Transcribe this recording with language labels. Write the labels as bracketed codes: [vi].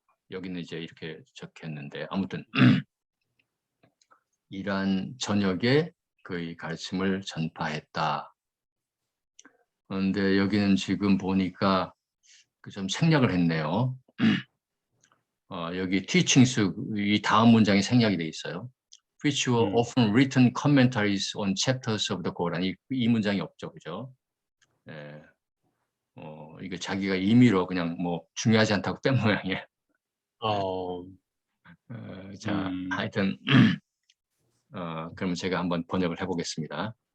[ko] 여기는 이제 이렇게 적혔는데 아무튼 이러한 저녁에 그의 가르침을 전파했다. 그런데 여기는 지금 보니까 좀 생략을 했네요. 여기 teachings 이 다음 문장이 생략이 돼 있어요. [en] Which were often written commentaries on chapters of the Quran. [ko] 이 문장이 없죠, 그죠? 예, 이거 자기가 임의로 그냥 뭐 중요하지 않다고 뺀 모양이에요. 자, 하여튼 그럼 제가 한번 번역을 해보겠습니다.